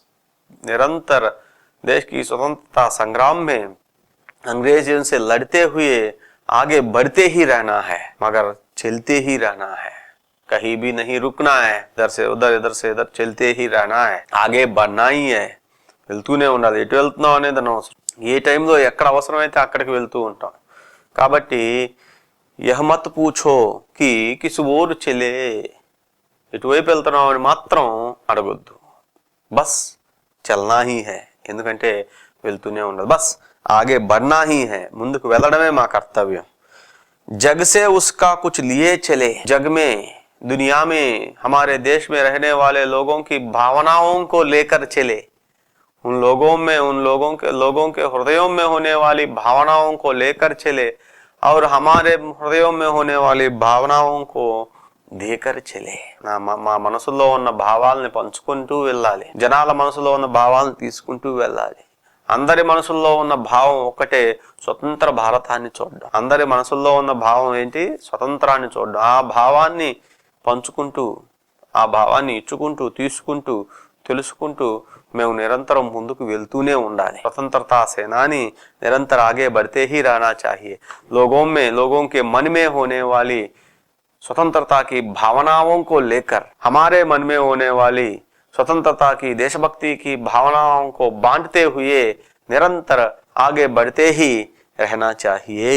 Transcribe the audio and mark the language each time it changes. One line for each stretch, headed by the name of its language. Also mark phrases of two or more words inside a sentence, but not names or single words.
Hindi: निरंतर देश की स्वतंत्रता संग्राम में अंग्रेजों से लड़ते हुए आगे बढ़ते ही रहना है, मगर चलते ही रहना है, कहीं भी नहीं रुकना है। इधर से इधर चलते ही रहना है, आगे बढ़ना ही है।
Telugu: వెళ్తూనే ఉండాలి, ఎటు వెళ్తున్నావు అనేది అనవసరం। ఏ టైంలో ఎక్కడ అవసరమైతే అక్కడికి వెళ్తూ ఉంటాం।
Hindi: కాబట్టి यह मत पूछो कि किस ओर चले,
Telugu: ఎటువైపు వెళ్తున్నావు అని మాత్రం అడగొద్దు।
Hindi: बस चलना ही है,
Telugu: ఎందుకంటే వెళ్తూనే ఉండాలి।
Hindi: बस आगे बढ़ना ही है,
Telugu: ముందుకు వెళ్ళడమే మా కర్తవ్యం।
Hindi: जग से उसका कुछ लिए चले, जग में, दुनिया में, हमारे देश में रहने वाले लोगों की भावनाओं को लेकर चले। उन लोगों के हृदयों में होने वाली भावनाओं को लेकर चले और हमारे हृदयों में होने वाली भावनाओं को देकर चले।
Telugu: మా మనసులో ఉన్న భావాలని పంచుకుంటూ వెళ్ళాలి, జనాల మనసులో ఉన్న భావాలను తీసుకుంటూ వెళ్ళాలి। అందరి మనసుల్లో ఉన్న భావం ఒకటే, స్వతంత్ర భారతాన్ని చూడడం। అందరి మనసుల్లో ఉన్న భావం ఏంటి? స్వతంత్రాన్ని చూడడం। ఆ భావాన్ని పంచుకుంటూ, ఆ భావాన్ని ఇచ్చుకుంటూ, తీసుకుంటూ, తెలుసుకుంటూ మేము నిరంతరం ముందుకు వెళ్తూనే ఉండాలి।
Hindi: स्वतंत्रता सेनानी निरंतर आगे बढ़ते ही रहना चाहिए। लोगों के मन में होने वाली स्वतंत्रता की भावनाओं को लेकर, हमारे मन में होने वाली स्वतंत्रता की, देशभक्ति की भावनाओं को बांटते हुए निरंतर आगे बढ़ते ही रहना चाहिए।